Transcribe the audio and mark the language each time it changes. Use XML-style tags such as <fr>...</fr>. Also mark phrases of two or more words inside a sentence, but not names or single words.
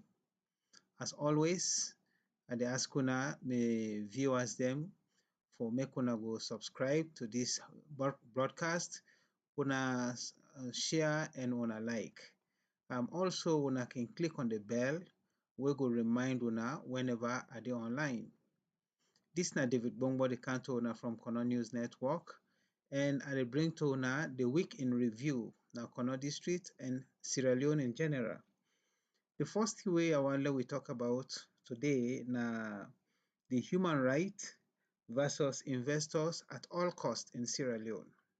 <kri>As always, I dey ask una may viewers them for make una go subscribe to this broadcast, una share and una like. Also, una can click on the bell we go remind una whenever I dey online. This na David Bongbo, the Canto owner from Kono News Network, and I bring to una the week in review na Kono District and Sierra Leone in general. The first way I want we talk about today na the human right versus investors at all cost in Sierra Leone.</kri>